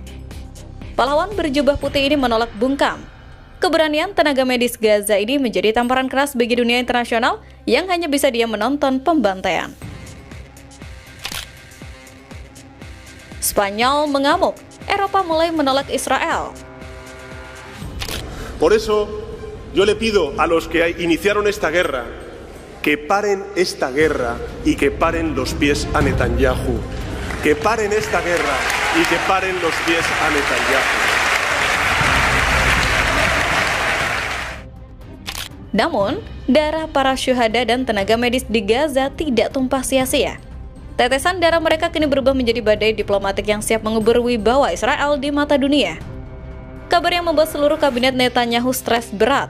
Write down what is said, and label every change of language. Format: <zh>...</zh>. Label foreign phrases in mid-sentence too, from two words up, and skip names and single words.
<id>Pahlawan berjubah putih ini menolak bungkam. Keberanian tenaga medis Gaza ini menjadi tamparan keras bagi dunia internasional yang hanya bisa diam menonton pembantaian. Spanyol mengamuk, Eropa mulai menolak Israel.</id> <es>Por eso, yo le pido a los que iniciaron esta guerra que paren esta guerra y que paren los pies a Netanyahu. Que paren esta guerra y que paren los pies a Netanyahu.</es> <id>Namun, darah para syuhada dan tenaga medis di Gaza tidak tumpah sia-sia. Tetesan darah mereka kini berubah menjadi badai diplomatik yang siap mengubur wibawa Israel di mata dunia. Kabar yang membuat seluruh kabinet Netanyahu stres berat.</id>